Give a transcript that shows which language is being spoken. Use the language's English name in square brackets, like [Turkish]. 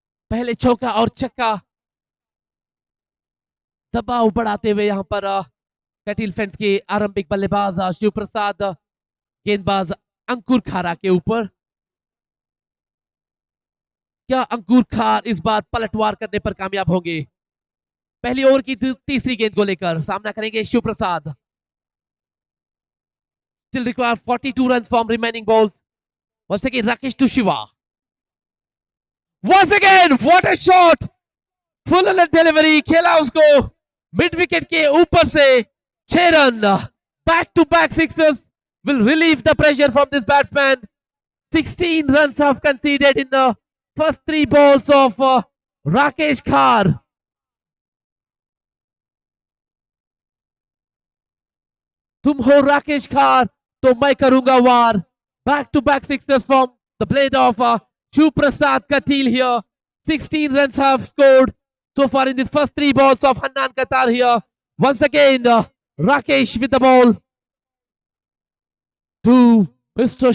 [Hindi] पहले चौका और छक्का, दबाव बढ़ाते हुए यहाँ पर कटिल फ्रेंड्स के आरंभिक बल्लेबाज शिव प्रसाद, गेंदबाज अंकुर खारा के ऊपर। क्या अंकुर खार इस बार पलटवार करने पर कामयाब होंगे? पहली ओवर की तीसरी गेंद को लेकर सामना करेंगे शिव प्रसाद। [English] Still require 42 runs from remaining balls. Once again, Rakesh to Shiva. Once again, what a shot! Full alert delivery, [Hindi] खेला उसको मिड विकेट के ऊपर से। [English] 6 रन, back to back sixes will relieve the pressure from this batsman. 16 runs have conceded in the first 3 balls of Rakesh Khar. [Hindi] तुम हो राकेश खार तो मैं करूंगा वार। [English] Back to back sixes from the blade of Shiv Prasad Katil here. 16 runs have scored so far in the first 3 balls of Hannan Qatar here. Once again, Rakesh with the ball to Mr.